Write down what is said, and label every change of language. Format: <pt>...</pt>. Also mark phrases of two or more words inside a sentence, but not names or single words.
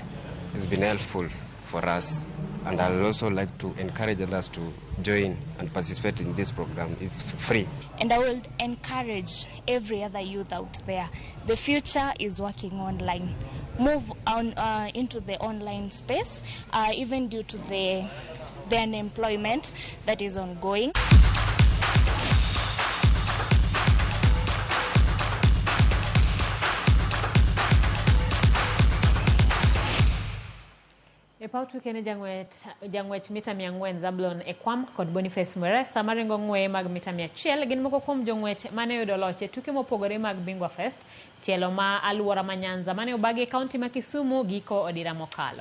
<en>It's been helpful for us, and I'd also like to encourage others to join and participate in this program. It's free. And I will encourage every other youth out there. The future is working online. Move on into the online space, even due to the unemployment that is ongoing.</en> <luo>Pautu kene jangwech mita 400 Zablon Ekwam kod Boniface Mweresa maringo ng'weye mag mita 100 gin moko kuom jong'wech mane yudo loch e tuke mopogore mag Bingwa Fest tielo ma aluora ma Nyanza mane obagi kaunti ma Kisumu giko odira mokalo.</luo>